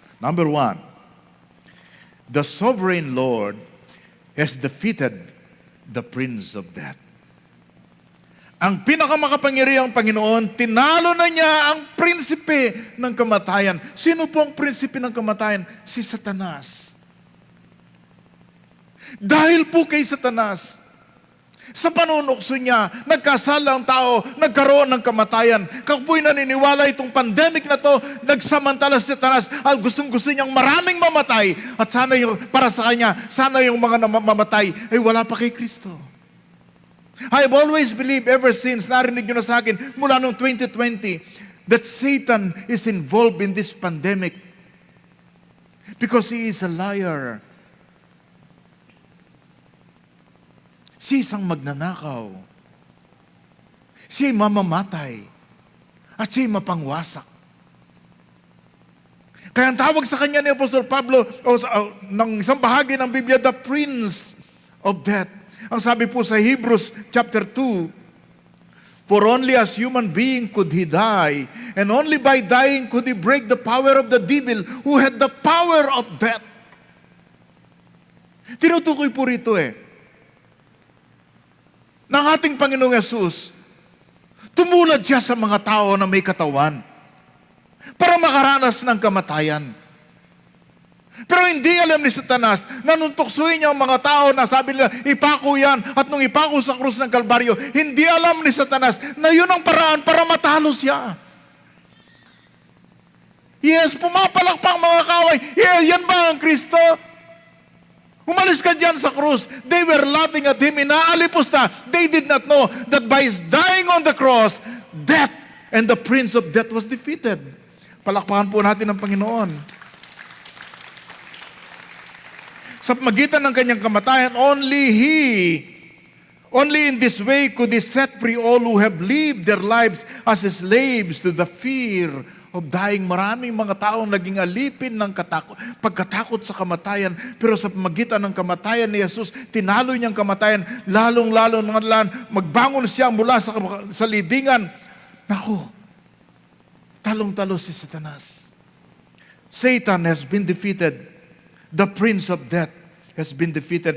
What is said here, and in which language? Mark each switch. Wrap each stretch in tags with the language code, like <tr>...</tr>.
<en>Number one, the sovereign Lord has defeated the prince of death.</en> <tl>Ang pinakamakapangyarihang Panginoon, tinalo na niya ang prinsipe ng kamatayan. Sino po ang prinsipe ng kamatayan? Si Satanas. Dahil po kay Satanas, sa panunukso niya, nagkasala ang tao, nagkaroon ng kamatayan. Kapoy naniniwala itong pandemic na to, nagsamantala si Satanas, gustong-gusto niyang maraming mamatay. At sana para sa kanya, sana yung mga mamatay ay wala pa kay Kristo.</tl> <en>I've always believed ever since,</en> <tl>narinig nyo na sa akin, mula noong 2020,</tl> <en>that Satan is involved in this pandemic because he is a liar.</en> <tl>Siya isang magnanakaw. Siya mamamatay. At siya mapangwasak. Kaya ang tawag sa kanya ni Apostol Pablo, ng isang bahagi ng Biblia,</tl> <en>the Prince of Death.</en> <tl>Ang sabi po sa Hebrews chapter 2,</tl> <en>for only as human being could he die, and only by dying could he break the power of the devil who had the power of death.</en> <tl>Tinutukoy po rito ng ating Panginoong Yesus, tumulad siya sa mga tao na may katawan para makaranas ng kamatayan. Pero hindi alam ni Satanas na nung tuksuin niya ang mga tao na sabi nila, ipako yan, at nung ipako sa krus ng Kalbaryo, hindi alam ni Satanas na yun ang paraan para matalo siya. Yes, pumapalakpang mga kaway. Yeah, yan ba ang Kristo? Umalis ka dyan sa krus.</tl> <en>They were laughing at him.</en> <tl>Inaalipusta.</tl> <en>They did not know that by his dying on the cross, death and the prince of death was defeated.</en> <tl>Palakpakan po natin ang Panginoon. Sa magitan ng kanyang kamatayan,</tl> <en>only in this way could he set free all who have lived their lives as slaves to the fear of dying.</en> <tl>Maraming mga taong naging alipin ng pagkatakot sa kamatayan, pero sa magitan ng kamatayan ni Jesus, tinalo niyang kamatayan, lalong-lalo magbangon siya mula sa libingan. Naku, talong-talo si Satanas.</tl> <en>Satan has been defeated. The prince of death has been defeated.</en>